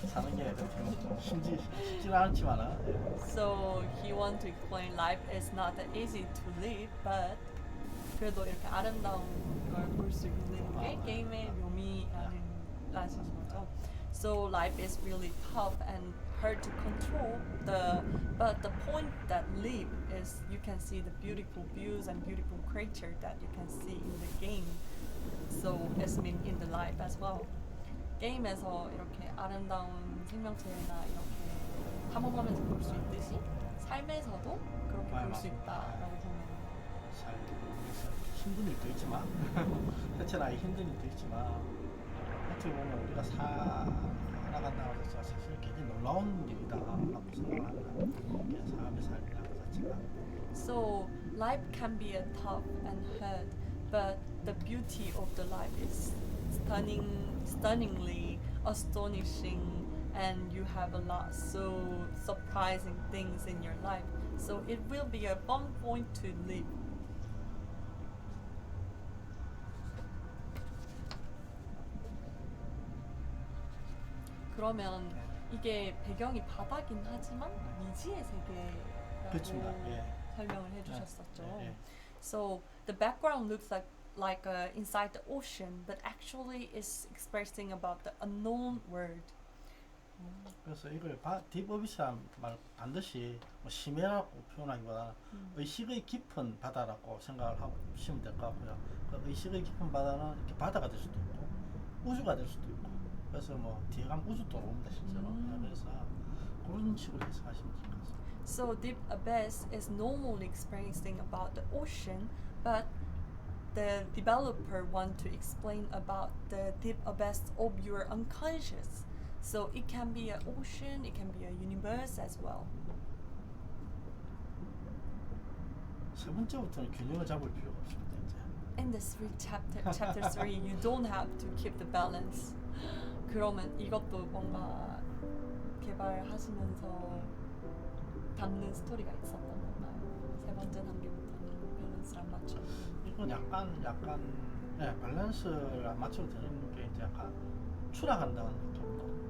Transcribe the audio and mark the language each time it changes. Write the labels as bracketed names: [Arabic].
[Korean] 사는 게 쉽지는 않지만은. [English] So he want to explain life is not that easy to live, but [Korean] 그래도 이렇게 아름다운 걸 볼 수 있는 게 게임의 묘미라는 거죠. [English] So life is really tough and hard to control. But the point that live is you can see the beautiful views and beautiful creature that you can see in the game. So it's mean in the life as well. [Korean] 게임에서 이렇게 아름다운 생명체나 이렇게 탐험하면서 볼 수 있듯이 삶에서도 그렇게 볼 수 있다라고 보면 살면서 힘든 일도 있지만 해체나기 힘든 일도 있지만 어떻게 보면 우리가 살아간다고 해서 사실 굉장히 놀라운 일이다라고 생각합니다. 사람의 삶이라는 것 자체가. [English] So life can be a tough and hard, but the beauty of the life is stunningly astonishing, and you have a lot so surprising things in your life. So it will be a fun point to live. [Korean] 그러면 이게 배경이 바다긴 하지만 미지의 세계라고 예. 설명을 해주셨었죠. 예. [English] So the background looks like inside the ocean, but actually is expressing about the unknown world. [Korean] 그래서 이걸 딥어비스란 말 반드시 뭐 심해라고 표현하기보다 의식의 깊은 바다라고 생각을 하고 보시면 될 것 같고요. 그 의식의 깊은 바다는 이렇게 바다가 될 수도 있고 우주가 될 수도 있고 그래서 뭐 뒤에 가면 우주도 옵니다 실제로. 그래서 그런 식으로 해석하시면 될 것 같습니다. [English] So deep abyss is normally experiencing about the ocean, but the developer want to explain about the deep abyss of your unconscious. So it can be an ocean, it can be a universe as well. [Korean] 세 번째부터는 균형을 잡을 필요가 없습니다. 이제. [English] In this chapter 3, you don't have to keep the balance. [Korean] 그러면 이것도 뭔가 개발하시면서 담는 스토리가 있었던 건가요? 세 번째 단계부터는 밸런스를 안 맞춰. 이건 약간 밸런스를 안 맞춰도 되는 게 이제 약간 추락한다는 느낌으로.